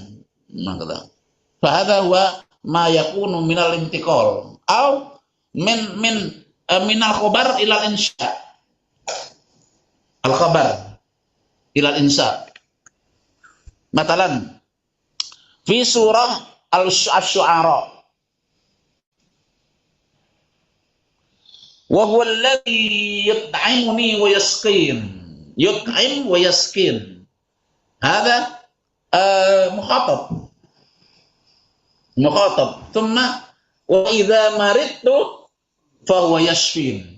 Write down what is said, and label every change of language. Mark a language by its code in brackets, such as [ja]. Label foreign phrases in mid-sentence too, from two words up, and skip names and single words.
[ar] ماكا فهذا هو ما يكون من الانتقال أو من الخبر إلى الإنشاء الخبر إلى الإنشاء مثلا في سورة الشعراء وهو الذي يطعمني ويسقين يطعم ويسقين. هذا مخاطب. ثم وإذا مرضت فهو يشفين.